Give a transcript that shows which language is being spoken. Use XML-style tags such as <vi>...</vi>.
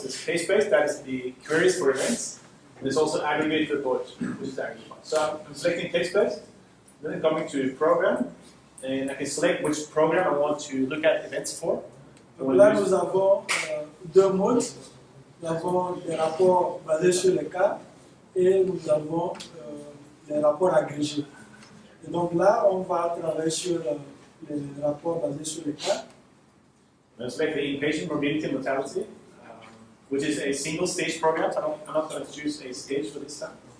<en>There's case-based, that is the queries for events. And there's also aggregate reports, which is aggregate. So I'm selecting case-based, then I'm coming to program, and I can select which program I want to look at events for.</en> <fr>Donc là, nous avons deux modes. Nous avons des rapports basés sur les cas et nous avons les rapports agrégés. Et donc là, on va travailler sur les rapports basés sur les cas.</fr> <en>I'm select the inpatient morbidity and mortality, which is a single stage program. So I'm not going to choose a stage for this time.</en>